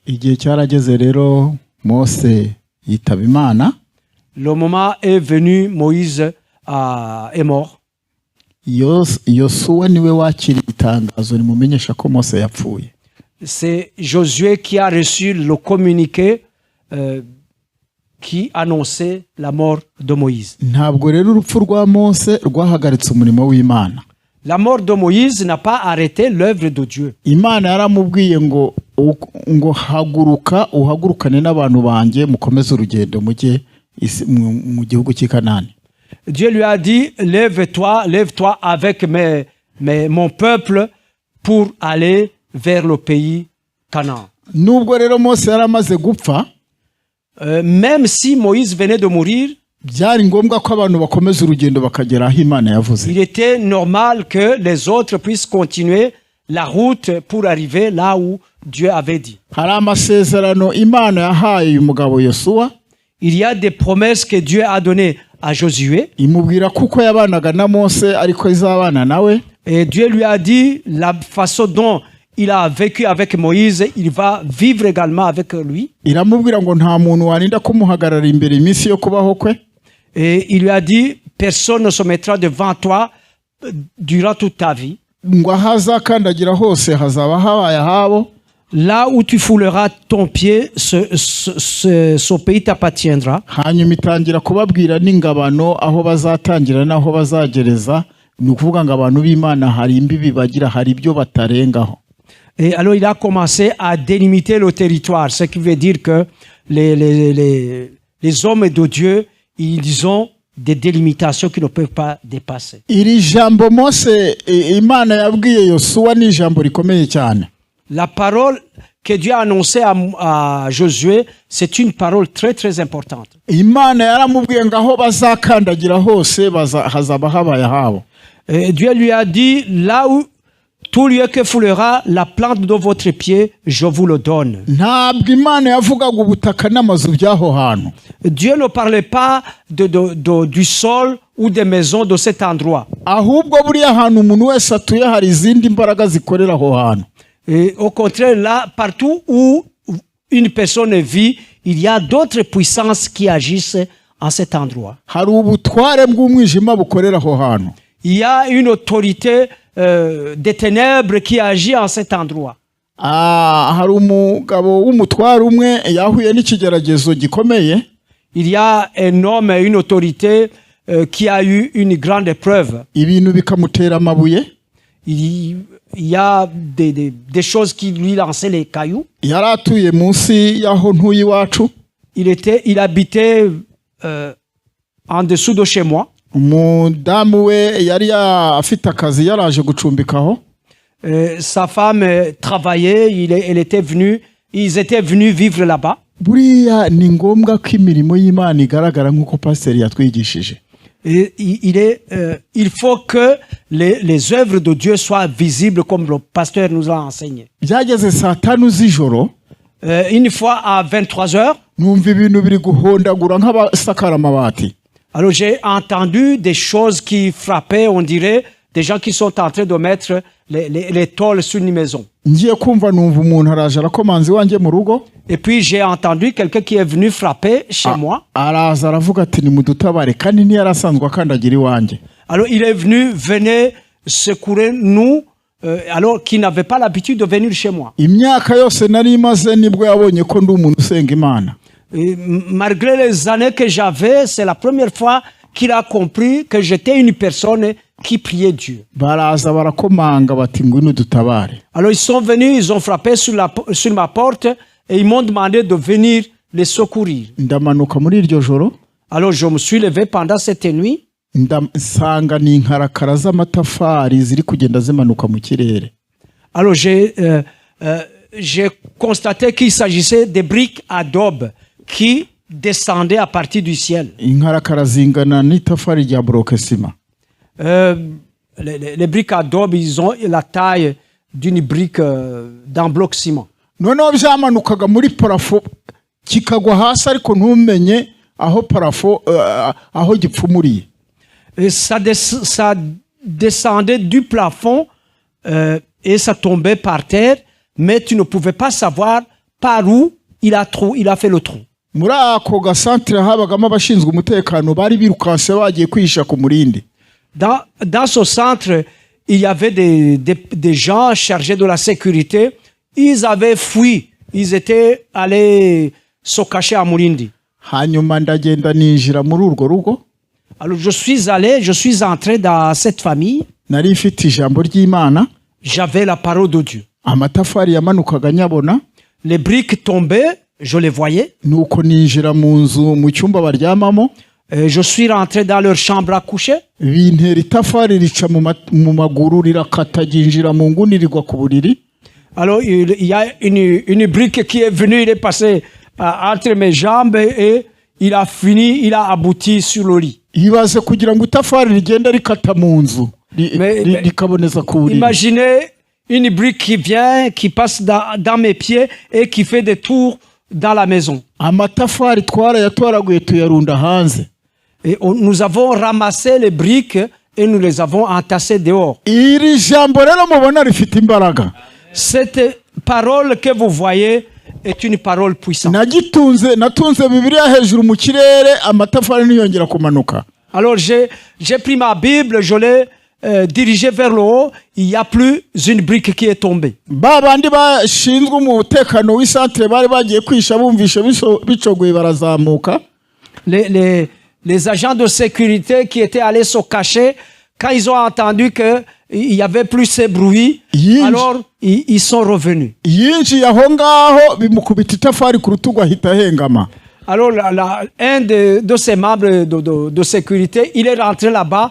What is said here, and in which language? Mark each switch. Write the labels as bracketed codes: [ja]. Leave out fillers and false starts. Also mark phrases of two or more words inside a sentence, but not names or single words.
[rw] Igihe cyarageze rero Mose yitaba Imana. [fr] Le moment est venu, Moïse est mort. [rw] Yosuwa niwe wakira itangazo rimumenyesha ko Mose yapfuye. [fr] C'est Josué qui a reçu le communiqué qui annonçait la mort de Moïse. [rw] Ntabwo rero urupfu rwa Mose rwahagaritse umurimo w'Imana. [fr] La mort de Moïse n'a pas arrêté l'œuvre de Dieu. [rw] Imana yaramubwiye ngo haguruka uhagurukane n'abantu banjye mukomeze urugendo mujye mu gihugu cy'i Kanani. [fr] Dieu lui a dit lève-toi avec mon peuple pour aller vers le pays Canaan. [rw] Nubwo rero Mose yaramaze gupfa, [fr] même si Moïse venait de mourir, [rw] byari ngombwa ko abantu bakomeza urugendo bakagera aho Imana yavuze. [fr] il était normal que les autres puissent continuer la route pour arriver là où Dieu avait dit. [rw] Hari amasezerano Imana yahaye uyu mugabo Yosuwa. [fr] Il y a des promesses que Dieu a données à Josué. [rw] Imubwira kuko yabanaga na Mose ariko izabana nawe. [fr] Et Dieu lui a dit la façon dont il a vécu avec Moïse, il va vivre également avec lui. [rw] Iramubwira ngo nta muntu warinda kumuhagarara imbere iminsi yo kubaho kwe. [fr] Et il lui a dit personne ne se mettra devant toi durant toute ta vie. [rw] Ngo ahazakandagira hose hazaba habaye ahabo. [fr] Là où tu fouleras ton pied, ce pays t'appartiendra. [rw] Hanyuma itangira kubabwira n'ingabano aho bazatangira n'aho bazagereza. Ni ukuvuga ngo abantu b'Imana hari imbibi bagira, hari ibyo batarengaho. [fr] Et alors il a commencé à délimiter le territoire, ce qui veut dire que les hommes de Dieu, ils ont des délimitations qu'ils ne peuvent pas dépasser. [rw] Iri jambo Mose Imana yabwiye Yosuwa ni jambo rikomeye cyane. [fr] La parole que Dieu a annoncée à Josué, c'est une parole très très importante. [rw] Imana yaramubwiye ngo aho bazakandagira hose hazaba habaye habo. [fr] Dieu lui a dit là où tout lieu que foulera la plante de votre pied, je vous le donne. [rw] ntabwo imana yavugaga ubutaka n'amazu by'aho hantu. [fr] Dieu ne parlait pas du sol ou des maisons de cet endroit. [rw] ahubwo buriya ahantu umuntu wese atuye hari izindi mbaraga zikorera aho hantu. [fr] Et au contraire, là, partout où une personne vit, il y a d'autres puissances qui agissent en cet endroit. [rw] hari ubutware bw'umwijima bukorera aho hantu. [fr] Il y a une autorité des ténèbres qui agit en cet endroit. [rw] hari umugabo w'umutware umwe yahuye n'ikigeragezo gikomeye. [fr] Il y a un homme et une autorité qui a eu une grande épreuve. [rw] ibintu bikamutera amabuye. [fr] Il y a des choses qui lui lançaient les cailloux. [rw] yari atuye munsi y'aho ntuye iwacu. [fr] Il habitait en dessous de chez moi. [rw] umudamu we yari afite akazi yaraje gucumbikaho. [fr] Sa femme travaillait, ils étaient venus vivre là-bas. [rw] buriya ni ngombwa ko imirimo y'Imana igaragara nk'uko pasiteri yatwigishije. [fr] Il faut que les œuvres de Dieu soient visibles comme le pasteur nous a enseigné. [rw] byageze saa 5 z'ijoro. [fr] Une fois à 23h, [rw] numva ibintu biri guhondagura nk'abasakara amabati. [fr] alors j'ai entendu des choses qui frappaient, on dirait, des gens qui sont en train de mettre les tôles sur une maison. [rw] ngiye kumva numva umuntu araje arakomanze iwanjye mu rugo. [fr] Et puis j'ai entendu quelqu'un qui est venu frapper chez moi. [rw] araza aravuga ati nimudutabare kandi ntiyari asanzwe akandagira iwanjye. [fr] Alors il est venu, venez secourir nous, alors qu'il n'avait pas l'habitude de venir chez moi. [rw] imyaka yose nari imaze nibwo yabonye ko ndi umuntu usenga Imana. [fr] Et malgré les années que j'avais, c'est la première fois qu'il a compris que j'étais une personne qui priait Dieu. [rw] baraza barakomanga bati ngwino dutabare. [fr] Alors ils sont venus, ils ont frappé sur ma porte et ils m'ont demandé de venir les secourir. [rw] ndamanuka muri iryo joro. [fr] Alors je me suis levé pendant cette nuit. [rw] nsanga ni inkarakara z'amatafari ziri kugenda zimanuka mu kirere. [fr] Alors j'ai constaté qu'il s'agissait des briques adobe qui descendaient à partir du ciel. [rw] inkarakara zingana n'itafari rya brokesima. [fr] Les briques adobe, ils ont la taille d'une brique d'un bloc ciment. [rw] noneho byamanukaga muri parafo kikagwa hasi ariko ntumenye aho parafo aho gipfumuriye. [fr] Et ça descendait du plafond et ça tombait par terre, mais tu ne pouvais pas savoir par où il a fait le trou. [rw] muri ako gasantere habagamo abashinzwe umutekano bari birukanse bagiye kwihisha ku murindi. [fr] Dans ce centre, il y avait des gens chargés de la sécurité. Ils avaient fui. Ils étaient allés se cacher à Murindi. [rw] hanyuma ndagenda ninjira muri urwo rugo. [fr] Alors je suis entré dans cette famille. [rw] nari mfite ijambo ry'Imana. [fr] J'avais la parole de Dieu. [rw] amatafari yamanukaga nyabona. [fr] Les briques tombaient, je les voyais. [rw] nuko ninjira mu nzu mu cyumba baryamamo. [fr] Je suis rentré dans leur chambre à coucher. [rw] bintera itafari rica mu maguru rirakata ryinjira mu nguni rigwa ku buriri. [fr] Alors il y a une brique qui est venue, il est passé entre mes jambes et il a abouti sur le lit. [rw] ibaze kugira ngo itafari rigenda rikata mu nzu rikaboneza ku buriri. [fr] Imaginez une brique qui vient, qui passe dans mes pieds et qui fait des tours dans la maison. [rw] amatafari twarayatwaraguye tuyarunda hanze. [fr] Et nous avons ramassé les briques et nous les avons entassées dehors. [rw] iri jambo rero mubona rifite imbaraga. [fr] Cette parole que vous voyez est une parole puissante. [rw] natunze Bibiliya hejuru mu kirere amatafari niyongera kumanuka. [fr] Alors j'ai pris ma Bible, je l'ai dirigée vers le haut, il n'y a plus une brique qui est tombée. [rw] babandi bashinzwe umutekano w'isantere bari bagiye kwisha bumvishe bicogoye barazamuka. [fr] Les agents de sécurité qui étaient allés se cacher, quand ils ont entendu qu'il n'y avait plus ces bruits, alors ils sont revenus. [rw] yinjiye aho ngaho bimukubita itafari ku rutugu ahita ahengama. [fr] Alors un de ces membres de sécurité, il est rentré là-bas.